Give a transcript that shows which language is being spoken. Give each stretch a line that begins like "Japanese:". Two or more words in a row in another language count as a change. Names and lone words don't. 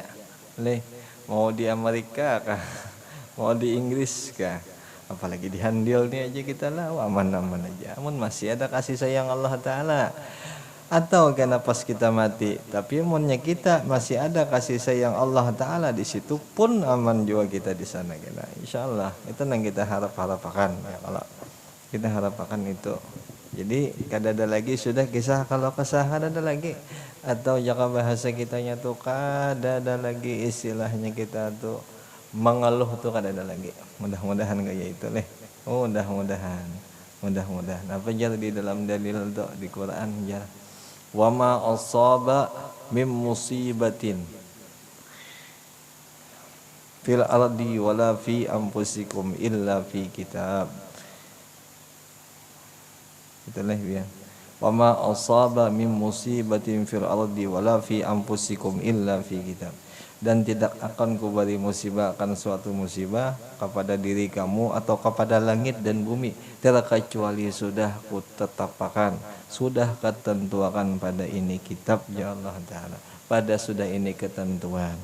Banjar: Leh, mau di Amerika kah, mau di Inggris kah, apalagi di Handil nih aja kita lah aman-aman aja. Amun masih ada kasih sayang Allah Taala. Atau karena pas kita mati, tapi amunnya kita masih ada kasih sayang Allah Ta'ala di situ pun aman juga kita di sana kita. Insyaallah itu yang kita harapkan ya, kalau kita harapkan itu. Jadi kada ada lagi sudah kisah, kalau kisah kada ada lagi, atau jika bahasa kitanya tuh kada ada lagi istilahnya kita tuh mengeluh tuh kada ada lagi. Mudah-mudahan kayak itu leh. Mudah-mudahan apa jar di dalam dalil tuh di Quran jar.
Arabic: وما أصاب من مصيبة في الأرض ولا في أنفسكم إلا في كتاب.
Banjar: Itulah ya.
Arabic: وما أصاب من مصيبة في الأرض ولا في أنفسكم إلا في كتاب.
Indonesian: Dan tidak akan kuberi musibah, akan suatu musibah kepada diri kamu atau kepada langit dan bumi terkecuali sudah kutetapkan, sudah ketentuakan pada ini kitab ya Allah Ta'ala, pada sudah ini ketentuan.